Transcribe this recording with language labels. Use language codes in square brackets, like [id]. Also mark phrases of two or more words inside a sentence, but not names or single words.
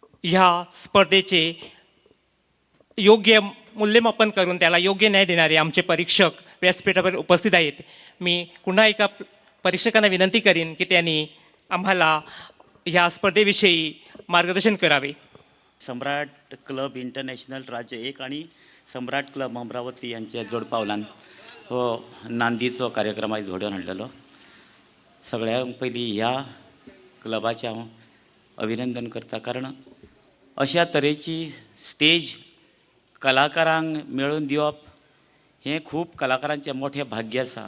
[mr] ह्या स्पर्धेचे योग्य मूल्यमापन करून त्याला योग्य न्याय देणारे आमचे परीक्षक व्यासपीठावर उपस्थित आहेत. मी पुन्हा एका परीक्षकांना विनंती करीन की त्यांनी आम्हाला ह्या स्पर्धेविषयी मार्गदर्शन करावे. [kok] सम्राट क्लब इंटरनॅशनल राज्य 1 आणि सम्राट क्लब अमरावती यांच्या जोडपावलान हो नांदीचो कार्यक्रम आयज घडोवन हाडलेलो. सगळ्यांक पयलीं ह्या क्लबाचें हांव अभिनंदन करता, कारण अशा तरेची स्टेज कलाकारांक मेळून दिवप हें खूब कलाकारांचें मोठें भाग्य आसा.